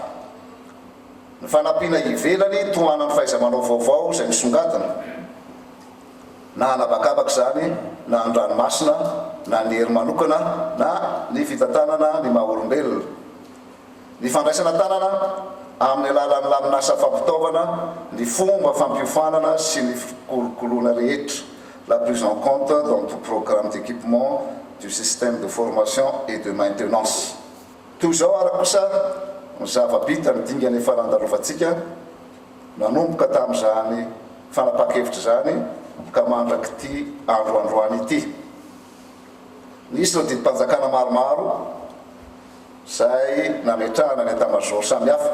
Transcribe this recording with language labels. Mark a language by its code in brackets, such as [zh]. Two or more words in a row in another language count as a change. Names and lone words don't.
[mg] Ny fanampiana ivelany tohanany fahaiza-manao vaovao izay misongadina, na anabakabaka zany, na an-dranomasina, na ny hery manokana, na ny fitantanana ny maha-olombelona. Ny fandraisana tanana amin'ny alalan'ny laminasa fampitaovana, ny fomba fampiofanana sy ny kolokoloana rehetra, [fr] la prise en compte dans tout programme d'équipement du système de formation et de maintenance. [mg] Toy izao ara kosa ny zava-bita ny dingany efa nandarovantsika nanomboka tamin'izany fanapa-kevitra zany ka mandraky ity androandroany ity. Nisy ireo didim-panjakana maromaro zay nametrahana ny état-major samihafa.